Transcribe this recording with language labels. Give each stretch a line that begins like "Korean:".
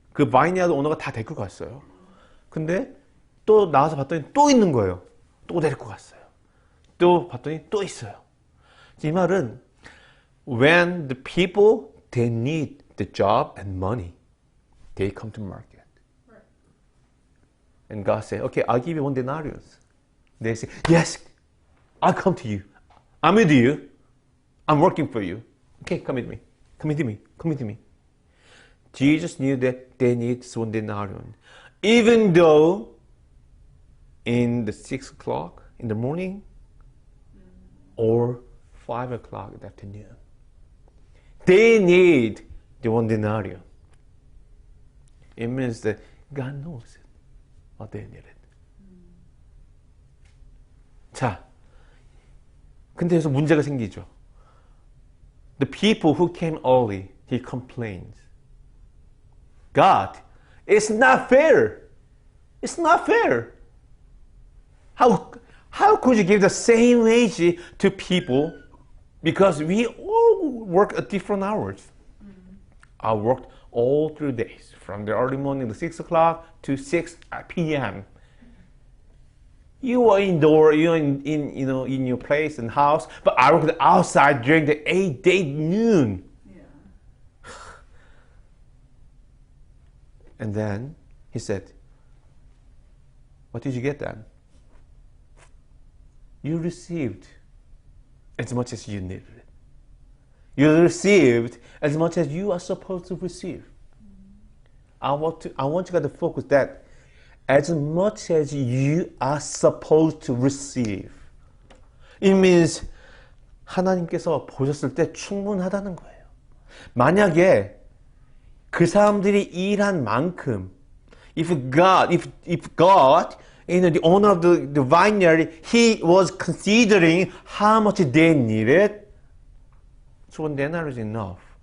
Korean: 그 바이니아드 오너가 다 데리고 갔어요. 근데 또 나와서 봤더니 또 있는 거예요. 또 데리고 갔어요. 또 봤더니 또 있어요. 이 말은
English: when the people they need the job and money, they come to market. And God said, okay, I'll give you one denarius. They say, yes, I'll come to you. I'm with you. I'm working for you. Okay, come with me. Come with me. Come with me. Jesus knew that they need one denarius. Even though in the 6 o'clock in the morning or 5 o'clock in the afternoon, they need the one denarius. It means that God knows what they needed.
Korean: 자, 근데 여기서 문제가 생기죠.
English: The people who came early, he complains. God, it's not fair. It's not fair. How could you give the same wage to people because we all work at different hours? I worked all 3 days, from the early morning to 6 o'clock to 6 p.m. You are indoor, you are in your place and house, but I worked outside during the 8-day noon. Yeah. And then he said, what did you get then? You received as much as you needed. You received as much as you are supposed to receive. I want you guys to focus that as much as you are supposed to receive. It means
Korean: 하나님께서 보셨을 때 충분하다는 거예요. 만약에 그 사람들이 일한 만큼,
English: if God, the owner of the vineyard, he was considering how much they needed, so one denar is enough.